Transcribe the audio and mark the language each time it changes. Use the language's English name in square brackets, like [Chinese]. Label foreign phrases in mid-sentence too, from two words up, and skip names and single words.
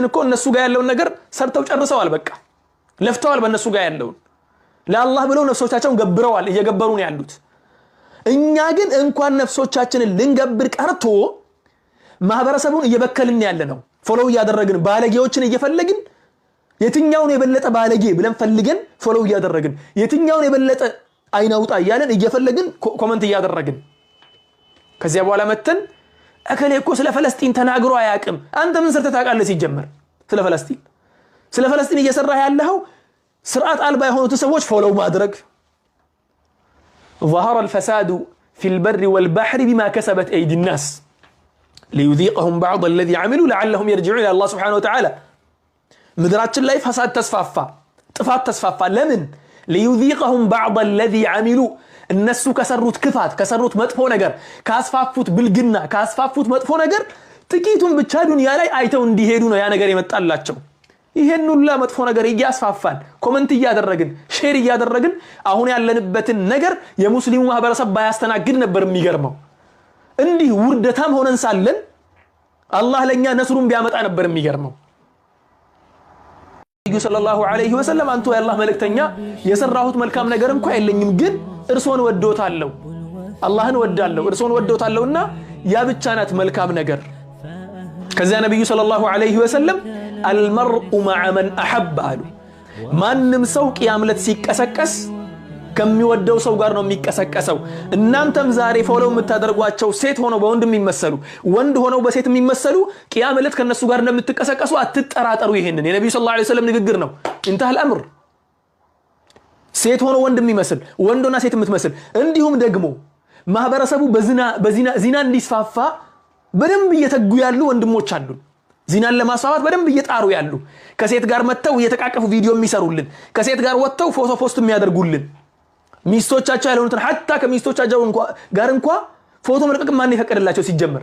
[Amharic] እኮ እነሱ ጋር ያለውን ነገር ሰርተው ጨርሰዋል። በቃ ለፍተዋል። በእነሱ ጋር ያለውን ለአላህ ብለው ነፍሶቻቸውን ገብረዋል፣ እየገበሩ ነው ያሉት። እኛ ግን እንኳን ነፍሶቻችንን ልንገብር ቀርቶ ማህበረሰቡን እየበከልን ያለ ነው። ፎሎው እያደረግን ባለጌዎችን እየፈለግን የትኛውን የበለጠ ባለጌ ብለን ፈልገን ፎሎው እያደረግን የትኛውን የበለጠ አይናውጣ እያለን እየፈለግን ኮሜንት እያደረግን ከዚያ በኋላ መተን እከሌ እኮ ስለ ፈለስጢን ተናግሮ አያውቅም። አንተ ምን ሰርተህ ታውቃለህ? ሲጀመር ስለ ፈለስጢን እየሰራህ ያለው ስርዓት አልባ የሆኑት ሰዎች ፎሎው ማድረግ [Arabic] ظهر الفساد في البر والبحر بما كسبت أيدي الناس ليذيقهم بعض الذي عملوا لعلهم يرجعون إلى الله سبحانه وتعالى [Amharic] مدراتችን ላይ [Arabic] فساد [Amharic] ጥፋት ተስፋፋ ለምን [Arabic] ليذيقهم بعض الذي عملوا [Amharic] እነሱ ከሰሩት ክፋት ከሰሩት መጥፎ ነገር ካስፋፉት ብልግና ካስፋፉት መጥፎ ነገር ጥቂቱን ብቻ ዱንያ ላይ አይተው እንዲሄዱ ነው ያ ነገር የመጣላቸው። ይሄን ሁሉ መጥፎ ነገር እያስፋፋን ኮሜንት እያደረግን ሼር እያደረግን አሁን ያለንበትን ነገር የሙስሊሙ ማህበረሰብ ባያስተናግድ ነበር የሚገርመው። እንዲህ ውርደታም ሆነን ሳለን አላህ ለኛ ነስሩን ቢያመጣ ነበር የሚገርመው። ነብዩ [Arabic] صلى الله عليه وسلم [Amharic] አንተ የአላህ መልእክተኛ የሰራሁት መልካም ነገር እንኳን የለኝም፣ ግን እርሶን ወዶታለሁ፣ አላህን ወዳለሁ፣ እርሶን ወዶታለሁና ያ ብቻ ናት መልካም ነገር። ከዚያ ነብዩ [Arabic] صلى الله عليه وسلم المرء مع من أحب [Amharic] አሉ። ማንም ሰው ቂያም ለት ሲቀሰቀስ ከሚወደው ሰው ጋር ነው የሚቀሰቀሰው። እናንተም ዛሬ ፎሎው የምታደርጓቸው ሴት ሆነው በወንድ የሚመስሉ ወንድ ሆነው በሴት የሚመስሉ ቂያም ለት ከነሱ ጋር እንደምትቀሰቀሱ አትጠራጠሩ። ይሄንን የነብዩ [Arabic] صلى الله عليه وسلم [Amharic] ንግግር ነው። [Arabic] انتهى الامر። [Amharic] ሴት ሆኖ ወንድ የሚመስል ወንዶና ሴት የምትመስል እንዲሁም ደግሞ ማህበረሰቡ በዚና እንዲስፋፋ በደንብ እየተጉ ያሉ ወንድሞች አሉ። ዚናን ለማስፋፋት በደንብ እየጣሩ ያሉ ከሴት ጋር መተው እየተቃቀፉ ቪዲዮ የሚሰሩልን ከሴት ጋር ወጥተው ፎቶ ፖስት የሚያደርጉልን ሚስቶቻቸው ያልሆኑትን hatta ከሚስቶቻቸው ጋር እንኳን ፎቶ መልቀቅ ማን ይፈቀድላቸው ሲጀመር?